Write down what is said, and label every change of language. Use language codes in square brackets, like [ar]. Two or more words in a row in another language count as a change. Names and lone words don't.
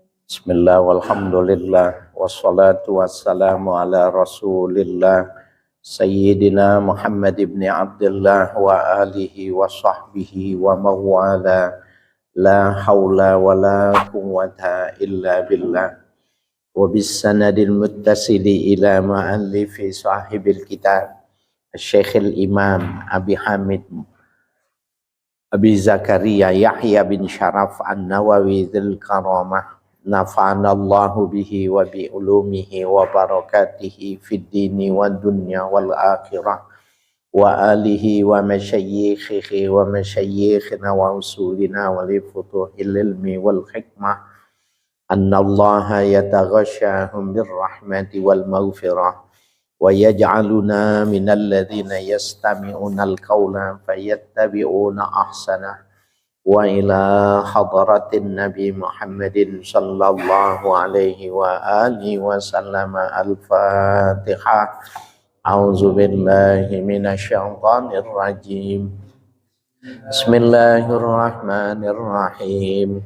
[ar] بسم الله والحمد لله والصلاة والسلام على رسول الله سيدنا محمد بن عبد الله وآله وصحبه ومن والاه لا حول ولا قوة إلا بالله وبالسند المتصل إلى مؤلف صاحب الكتاب شيخ الإمام أبي حامد أبي زكريا يحيى بن شرف النووي ذو الكرامة نفعنا الله به وبعلومه وبركاته في الدين والدنيا والآخرة وآله ومشايخه ومشايخنا وأصولنا ولفتوح العلم والحكمة أن الله يتغشاهم بالرحمة والمغفرة ويجعلنا من الذين يستمعون القول فيتبعون أحسنه وإلى حضرة النبي محمد صلى الله عليه وآله وسلم الفاتحة. أعوذ بالله من الشيطان الرجيم. بسم الله الرحمن الرحيم.